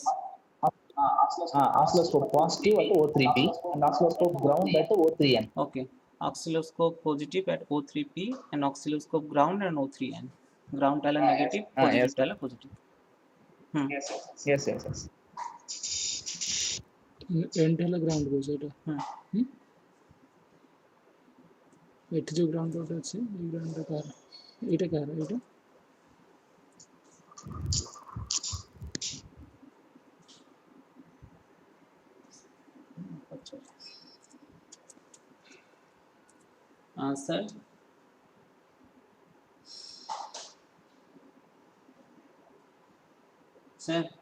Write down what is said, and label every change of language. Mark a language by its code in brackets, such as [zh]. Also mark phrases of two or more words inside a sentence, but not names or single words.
[en] Oscilloscope positive at O3P and oscilloscope ground at O3N. Okay. Oscilloscope positive at O3P and oscilloscope ground and O3N. Ground tala negative, positive tala positive. Yes, yes, yes. [or] एंड ହେଲା ଗ୍ରାଉଣ୍ଡ କହୁଛ ଏଟା ଏଠି ଯୋଉ ଗ୍ରାଉଣ୍ଡ ଗୋଟେ ଅଛି ଏଇ ଗ୍ରାଉଣ୍ଡ କାହାର ଏଇଟା କାହାର ଏଇଟା [en] Sir. Sir.